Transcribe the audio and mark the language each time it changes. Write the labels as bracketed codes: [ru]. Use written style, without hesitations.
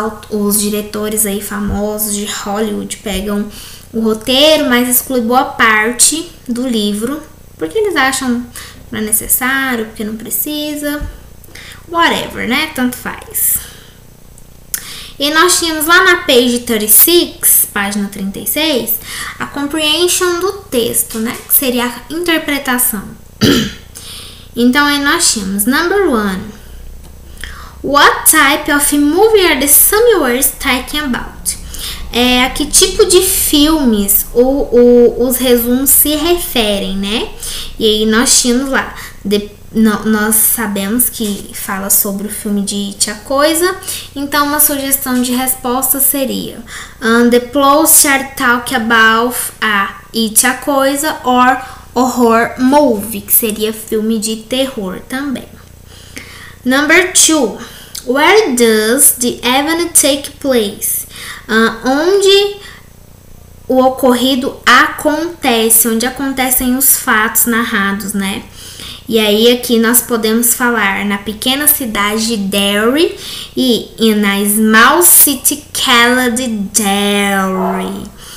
[pt] Os diretores aí famosos de Hollywood pegam o roteiro, mas exclui boa parte do livro, porque eles acham não é necessário, porque não precisa, [en] whatever, [pt] né? Tanto faz. E nós tínhamos lá na [en] page 36, [pt] página 36, a comprehension do texto, né? Que seria a interpretação. Então, aí nós tínhamos, [en] number 1. What type of movie are the summaries talking about? [pt] A que tipo de filmes os resumos se referem, né? E aí nós tínhamos lá, nós sabemos que fala sobre o filme de It, a Coisa, então uma sugestão de resposta seria [en] the plots are talk about It, [pt] a Coisa, or [en] horror movie, [pt] que seria filme de terror também. [en] Number 2. Where does the event take place? [pt] Onde o ocorrido acontece, onde acontecem os fatos narrados, né? E aí aqui nós podemos falar na pequena cidade de Derry e [en] in a small city called Derry.